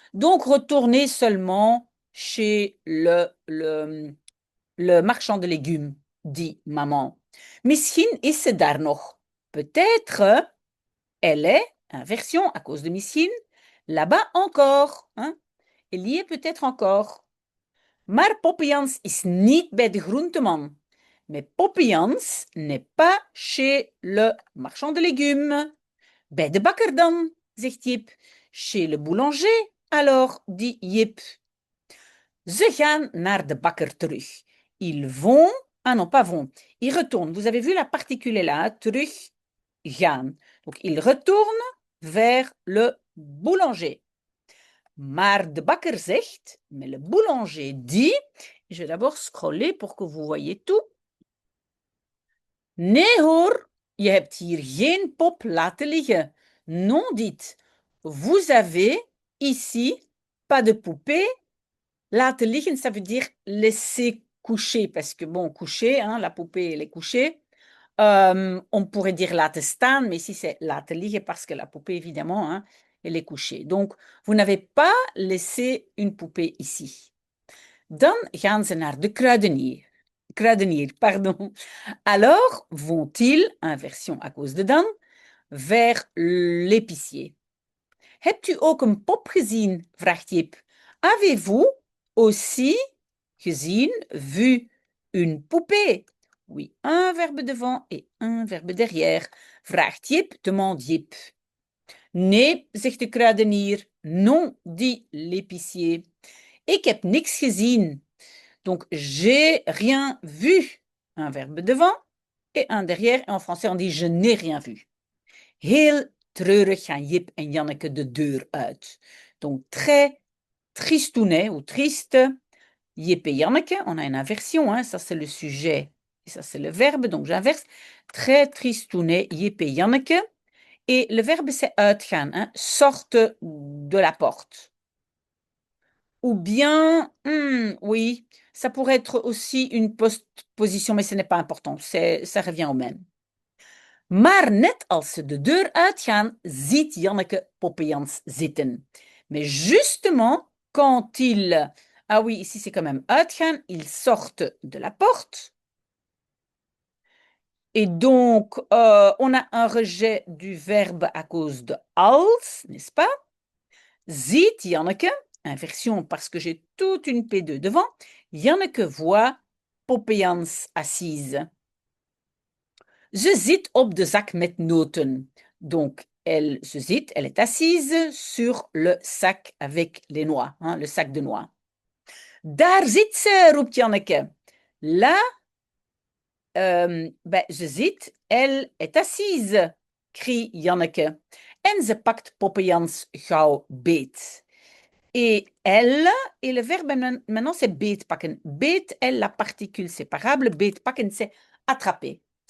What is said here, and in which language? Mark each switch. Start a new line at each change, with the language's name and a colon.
French: Donc, retournez seulement chez le marchand de légumes, dit maman.
Dutch: Misschien is ze daar nog.
French: Peut-être, elle est, inversion à cause de misschien, là-bas encore. Hein? Elle y est peut-être encore.
Dutch: Maar Poppy Jans is niet bij de groenteman.
French: Mais Poppy Jans n'est pas chez le marchand de légumes.
Dutch: Bij de bakker dan, zegt Jip.
French: Chez le boulanger, alors, dit Jip.
Dutch: Ze gaan naar de bakker terug.
French: Ils vont, ah non, pas vont, ils retournent. Vous avez vu la particule là, terug, gaan. Donc, ils retournent vers le boulanger.
Dutch: Maar de bakker zegt,
French: mais le boulanger dit, je vais d'abord scroller pour que vous voyez tout.
Dutch: Nee hoor, je hebt hier geen pop laten liggen.
French: Non dit, vous avez ici pas de poupée laten liggen, ça veut dire laisser coucher, parce que bon, coucher, hein, la poupée elle est couchée. On pourrait dire laten staan, mais ici c'est laten liggen parce que la poupée évidemment, hein, elle est couchée. Donc, vous n'avez pas laissé une poupée ici.
Dutch: Dan gaan ze naar de kruidenier. Kruidenier, pardon.
French: Alors, vont-ils, inversion à cause de dan, vers l'épicier.
Dutch: Hebt u ook een pop gezien? Vraagt Jip.
French: Avez-vous aussi gezien, vu, une poupée? Oui, un verbe devant et un verbe derrière.
Dutch: Vraagt Jip,
French: demande Jip.
Dutch: Nee, zegt de kruidenier.
French: Non, dit l'épicier.
Dutch: Ik heb niks gezien.
French: Donc, j'ai rien vu. Un verbe devant et un derrière. Et en français, on dit je n'ai rien vu.
Dutch: Heel treurig gaan Jip en Janneke de deur uit.
French: Donc, très tristounet ou triste. Jip et Janneke, on a une inversion. Hein, ça, c'est le sujet. Et ça, c'est le verbe. Donc, j'inverse. Très tristounet, Jip et Janneke. Et le verbe, c'est uitgaan. Hein, sortent de la porte. Ou bien, oui, ça pourrait être aussi une postposition, mais ce n'est pas important. Ça revient au même.
Dutch: Maar net als ze de deur uitgaan, ziet Janneke Poppy Jans zitten.
French: Mais justement, quand ils... Ah oui, ici c'est quand même uitgaan. Ils sortent de la porte. Et donc, on a un rejet du verbe à cause de als, n'est-ce pas? Ziet Janneke, inversion parce que j'ai toute une P2 devant, Janneke voit Poppejans assise.
Dutch: Ze zit op de zak met noten.
French: Donc, elle est assise sur le sac avec les noix, hein, le sac de noix.
Dutch: Daar zit ze, roept Janneke.
French: Là, ze zit, elle est assise, crie Janneke.
Dutch: En ze pakt Poppejans gauw beet.
French: Et elle, et le verbe maintenant c'est beetpakken. Beet, elle, la particule séparable, beetpakken, c'est attraper.